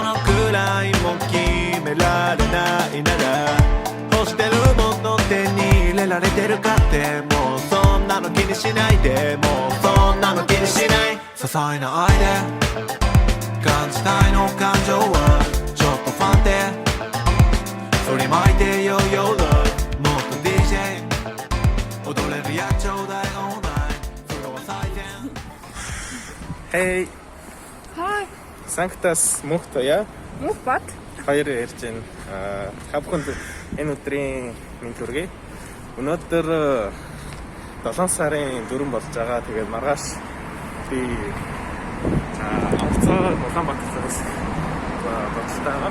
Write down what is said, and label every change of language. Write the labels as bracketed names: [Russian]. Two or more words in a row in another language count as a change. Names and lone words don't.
[Japanese] のくらいも決められないなら欲してるもの手に入れられてるかってもうそんなの気にしないでもうそんなの気にしない些細な愛で感じたいの感情はちょっとファンで振りまいてよ [English] Your love [Japanese] もっと DJ 踊れるやちょうだい [English] All night [Japanese] フロア最善 [English] Hey, Hi. Sanctus Muhtoja. [Mongolian] Мөх бат. Хоёр ярьж байна. Та бүхэнд энэ өдрийн мэнд хүргэе. Өнөөдөр 7 сарын 4 болж байгаа. Тэгээд маргааш би онцгой Улаанбаатараас бодлоо.